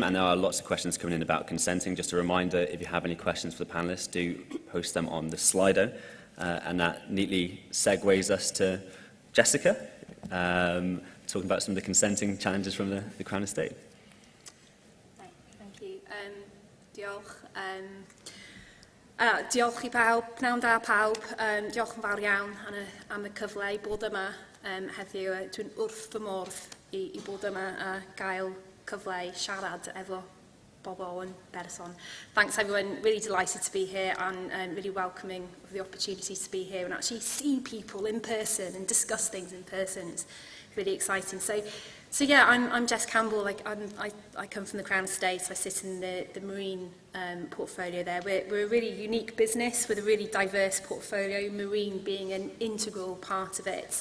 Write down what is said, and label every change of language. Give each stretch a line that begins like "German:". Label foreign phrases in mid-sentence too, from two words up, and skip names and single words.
English: And there are lots of questions coming in about consenting. Just a reminder, if you have any questions for the panellists, do post them on the Slido. And that neatly segues us to Jessica, talking about some of the consenting challenges from the Crown Estate. Thank you.
Welsh: Diolch. Diolch I pawb, pnawn da pawb. Diolch yn fawr iawn am y cyfle I bod yma heddiw. Dwi'n wrth fy modd I bod yma a gael cyfle I siarad efo bobl
English: in person. Thanks everyone, really delighted to be here and really welcoming of the opportunity to be here and actually see people in person and discuss things in person. It's really exciting. So yeah, I'm Jess Campbell. I come from the Crown Estate. I sit in the marine portfolio there. We're a really unique business with a really diverse portfolio, marine being an integral part of it.